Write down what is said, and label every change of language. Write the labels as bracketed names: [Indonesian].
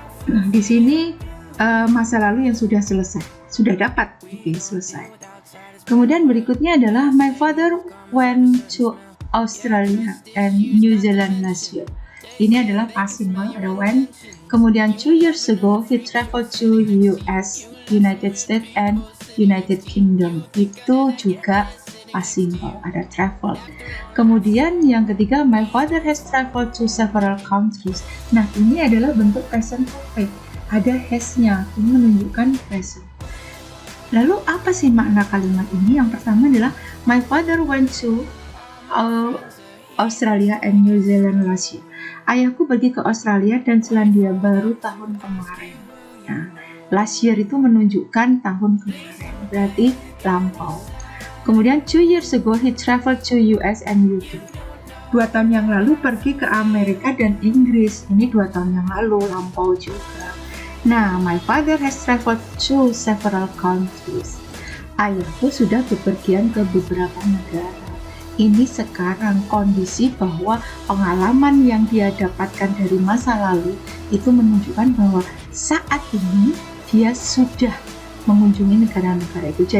[Indonesian] Nah, di sini masa lalu yang sudah selesai. Sudah dapat. Oke, selesai. [English] Kemudian berikutnya adalah my father went to Australia and New Zealand last year. [Indonesian] Ini adalah past simple, ada when. [English] Kemudian 2 years ago he traveled to US, United States and United Kingdom. [Indonesian] Itu juga past simple, ada travel. [English] Kemudian yang ketiga, my father has traveled to several countries. [Indonesian] Nah, ini adalah bentuk present perfect. Ada has-nya, ini menunjukkan present. Lalu apa sih makna kalimat ini? Yang pertama adalah [English] my father went to Australia and New Zealand last year. [Indonesian] Ayahku pergi ke Australia dan Selandia Baru tahun kemarin. Nah, last year itu menunjukkan tahun kemarin, berarti lampau. [English] Kemudian 2 years ago he traveled to US and UK. [Indonesian] 2 tahun yang lalu pergi ke Amerika dan Inggris. Ini 2 tahun yang lalu, lampau juga. [English] Nah, my father has traveled to several countries. [Indonesian] Ayahku sudah bepergian ke beberapa negara. Ini sekarang kondisi bahwa pengalaman yang dia dapatkan dari masa lalu itu menunjukkan bahwa saat ini dia sudah mengunjungi negara-negara itu.